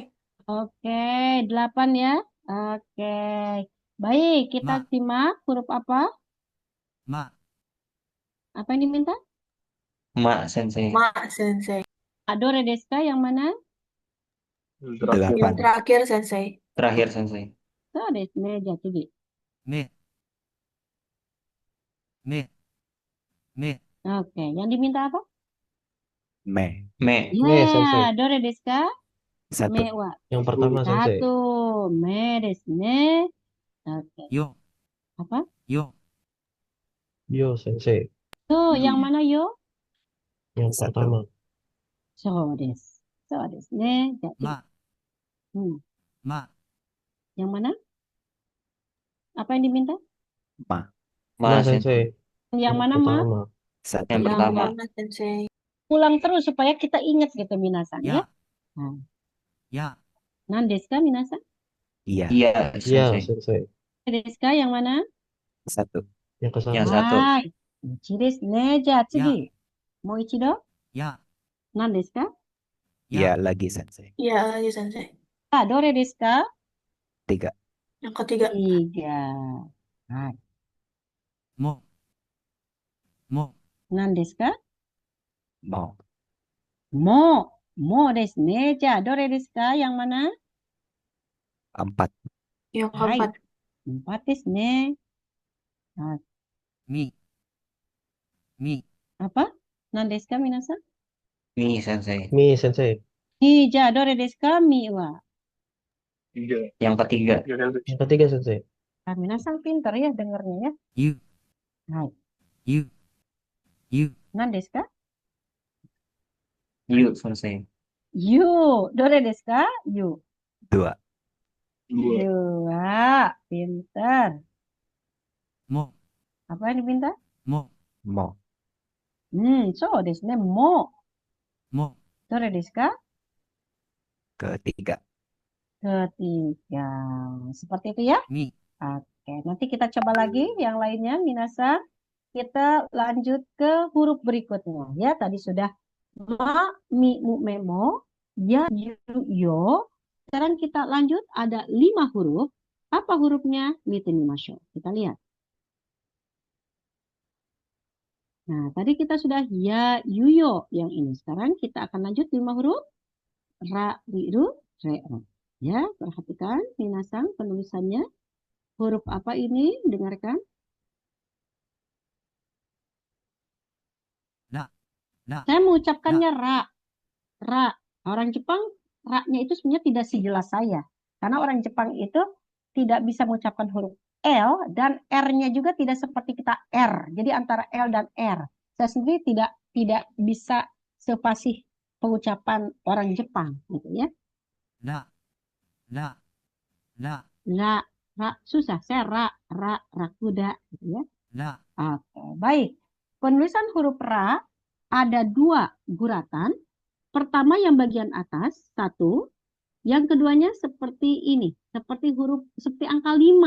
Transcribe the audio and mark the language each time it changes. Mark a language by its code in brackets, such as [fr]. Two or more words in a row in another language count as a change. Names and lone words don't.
[id] Oke, 8 ya. Oke. Baik, kita [ja] Ma. [id] simak huruf apa? [ja] Ma. [id] Apa yang diminta? [ja] ま先生. ま、先生. どれですか [id] yang mana? Terakhir. Yang 8. terakhir, Sensei. Terakhir Sensei. [ja] そうですね, jadi. め。め. Me. [id] Oke, yang diminta apa? [ja] Me. Me. Me, sensei. Ya, どれですか? 1. めは. [id] Yang pertama sensei. [ja] 1. めですね. [id] Oke. [ja] Yo. [id] Apa? [ja] Yo. よ先生. [id] So, yang mana yo? Yang 1. pertama. [ja] そうです。そうですね. Jadi. Ma. Hmm. Ma. [id] Yang mana? Apa yang diminta? [ja] Ma. Ma Ma Sensei. sensei. [id] Yang mana, Ma? pertama. 1. Yang Yang pertama. [ja] ま、先生. [id] ulang terus supaya kita ingat gitu minasan ya. Ya. Nah, Ya. [ja] 何ですかみなさん? [id] Iya. Iya Iya Sensei. sensei. [ja] ですか [id] yang mana? 1. Yang ke Yang satu. satu. [ja] Hai. 一ですね. じゃ、次。もう一度? [id] Ya. [ja] 何ですか? [id] Iya Ya. lagi sensei. Iya lagi, Sensei. [ja] どれですか? [id] 3. Yang ketiga. [ja] 3. Hai. も。も. 何ですか? Mo. も。もですね。じゃ、どれですか? [id] Yang mana? 4. Yang [ja] Hai. [id] keempat. [ja] 4ですね. Nah, み。み. apa? 何ですかみなさん? み先生. み先生. じゃ、どれですか？みは. [id] 3. Yang ketiga. 3 Sensei. Yang ketiga sensei. Minasan pintar ya dengernya ya. [ja] You. Hai. よ。よ. 何ですか? ゆ先生. ゆ。どれですか？ゆ. [id] 2. 2. 2. Pintar. [ja] Mo. [id] Apa yang diminta? [ja] Mo. Mo. そうですね。も. Mo. どれですか? [id] Ketiga. Ketiga. Seperti itu ya? [ja] Mi. [id] Oke, nanti kita coba lagi yang lainnya, minasan. Kita lanjut ke huruf berikutnya. Ya, tadi sudah [ja] ま、み、む、め、も, や、ゆ、よ. [id] Sekarang kita lanjut, ada 5 huruf. Apa hurufnya? [ja] 見てみましょう. [id] Kita lihat. Nah, tadi kita sudah [ja] や、ゆ、よ [id] yang ini. Sekarang kita akan lanjut 5 huruf. [ja] ら、り、る、れ、ろ. [id] Ya, perhatikan minasan penulisannya. Huruf apa ini? Dengarkan. [ja] な。な. [id] Saya mengucapkannya ra. [ja] Ra. [id] Orang Jepang, ra-nya itu sebenarnya tidak sejelas saya. Karena orang Jepang itu tidak bisa mengucapkan huruf L dan R-nya juga tidak seperti kita R. Jadi antara L dan R. Saya sendiri tidak bisa sefasih pengucapan orang Jepang gitu ya. [ja] ら。ら。ら. ら、ら, [id] susah. Saya rakuda gitu ya. [ja] La. [id] Oke, baik. Penulisan huruf ra ada 2 guratan. Pertama yang bagian atas, 1. Yang keduanya seperti ini, seperti angka 5.